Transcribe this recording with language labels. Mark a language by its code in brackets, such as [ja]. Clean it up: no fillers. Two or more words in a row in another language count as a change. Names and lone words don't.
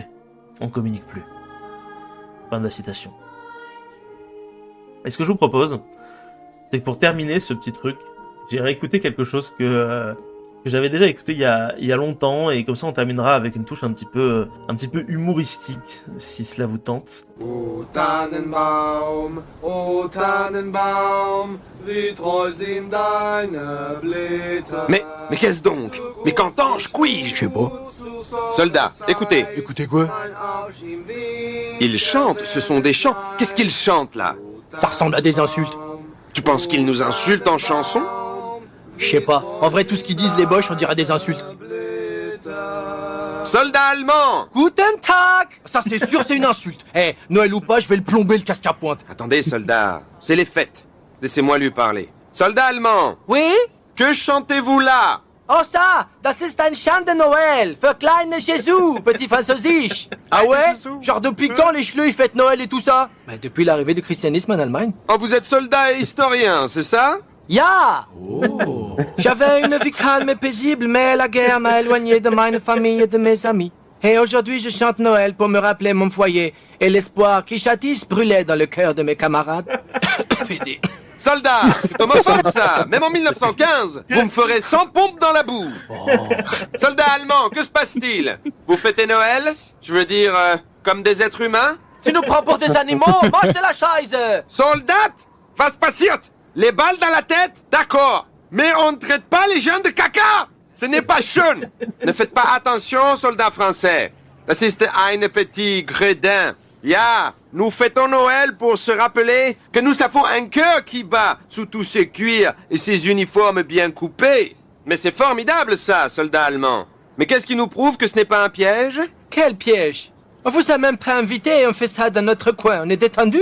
[fr] On communique plus. Fin de la citation. Et ce que je vous propose, c'est que pour terminer ce petit truc, j'ai réécouté quelque chose que j'avais déjà écouté il y a longtemps, et comme ça on terminera avec une touche un petit peu humoristique, si cela vous tente. [de] O Tannenbaum, wie treu sind deine Blätter. [fr] Mais qu'est-ce donc? Mais qu'entends-je? Couille-je? Je sais pas. Soldats, écoutez. Écoutez quoi? Ils chantent, ce sont des chants. Qu'est-ce qu'ils chantent là? Ça ressemble à des insultes. Tu penses qu'ils nous insultent en chanson? Je sais pas. En vrai, tout ce qu'ils disent les Boches, on dirait des insultes. Soldats allemands! [de] Guten Tag! [fr] Ça c'est sûr, c'est une insulte. Eh, Noël ou pas, je vais le plomber le casque à pointe. Attendez, soldats, c'est les fêtes. Laissez-moi lui parler. Soldats allemands! Oui? Que chantez-vous là? Oh ça, [de] das ist ein [fr] Chant de Noël, [de] für kleine Jésus, petit französisch. [fr] Ah ouais? Genre depuis quand les chleux ils fêtent Noël et tout ça? Bah depuis l'arrivée du christianisme en Allemagne. Oh, vous êtes soldats et historiens, c'est ça? [de] Ja! Oh. [fr] J'avais une vie calme et paisible, mais la guerre m'a éloigné de ma famille et de mes amis. Et aujourd'hui je chante Noël pour me rappeler mon foyer et l'espoir qui jadis brûlait dans le cœur de mes camarades. PD. Soldats, c'est homophobe ça. Même en 1915, vous me ferez 100 pompes dans la boue. Oh. Soldats allemands, que se passe-t-il? Vous fêtez Noël? Je veux dire, comme des êtres humains? Tu nous prends pour des animaux? Mange de la chaise! Soldat, [de] was passiert? [fr] Les balles dans la tête? D'accord. Mais on ne traite pas les gens de caca! Ce n'est pas schön. Ne faites pas attention, soldats français. [de] Das ist ein [fr] petit gredin. Ja, nous fêtons Noël pour se rappeler que nous avons un cœur qui bat sous tous ces cuirs et ces uniformes bien coupés. Mais c'est formidable ça, soldats allemands. Mais qu'est-ce qui nous prouve que ce n'est pas un piège? Quel piège? On vous a même pas invité et on fait ça dans notre coin, on est détendu.